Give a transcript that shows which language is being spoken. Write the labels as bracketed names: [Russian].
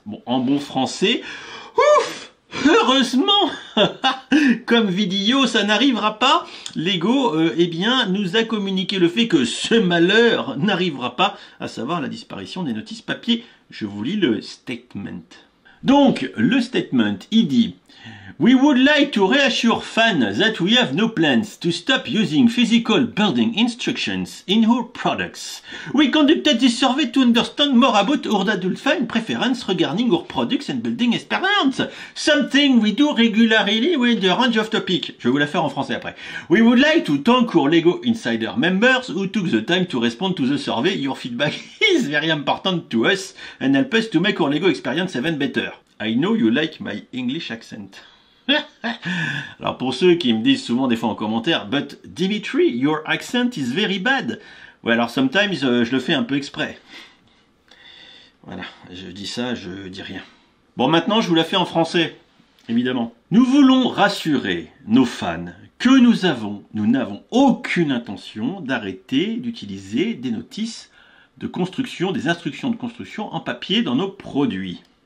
[French] Bon, en bon français, ouf, heureusement, comme vidéo, ça n'arrivera pas. Lego, eh bien, nous a communiqué le fait que ce malheur n'arrivera pas, à savoir la disparition des notices papier. Je vous lis le statement. Donc, le statement, il dit: [English] We would like to reassure fans that we have no plans to stop using physical building instructions in our products. We conducted this survey to understand more about our adult fan preference regarding our products and building experience. Something we do regularly with a range of topics. [French] Je vais vous la faire en français après. [English] We would like to thank our Lego Insider members who took the time to respond to the survey. Your feedback is very important to us and help us to make our Lego experience even better. I know you like my English accent. [French] Alors pour ceux qui me disent souvent des fois en commentaire, [English] but Dimitri, your accent is very bad. [French] Ouais, alors sometimes je le fais un peu exprès. Voilà, je dis ça, je dis rien. Bon, maintenant je vous la fais en français, évidemment. Nous voulons rassurer nos fans que nous n'avons aucune intention d'arrêter d'utiliser des notices de construction, des instructions de construction en papier dans nos produits.